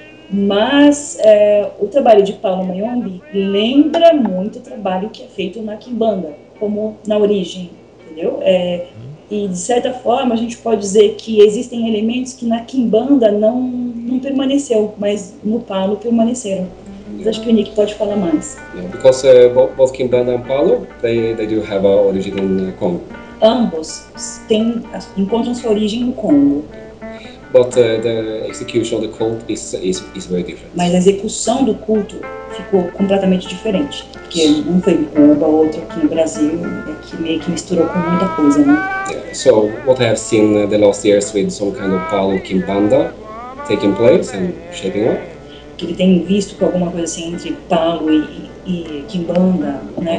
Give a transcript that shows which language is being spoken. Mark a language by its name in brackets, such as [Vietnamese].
[Portuguese] Mas o trabalho de Paulo Mayombe lembra muito o trabalho que é feito na Kimbanda, como na origem, entendeu? E, de certa forma, a gente pode dizer que existem elementos que na Kimbanda não permaneceu, mas no Paulo permaneceram. Mas acho que o Nick pode falar mais. Porque [English] both Kimbanda and Paulo, they do have a origin in Congo. [Portuguese] Ambos encontram sua origem no Congo. [English] But the execution of the cult is very different. [Portuguese] Mas a execução do culto ficou completamente diferente. Porque um foi em Cuba, outro aqui no Brasil, que meio que misturou com muita coisa, né? [English] Yeah. So, what I have seen the last years with some kind of Paulo Kimbanda taking place and shaping up. [Portuguese] Que ele tem visto com alguma coisa assim entre Paulo e Kimbanda, né?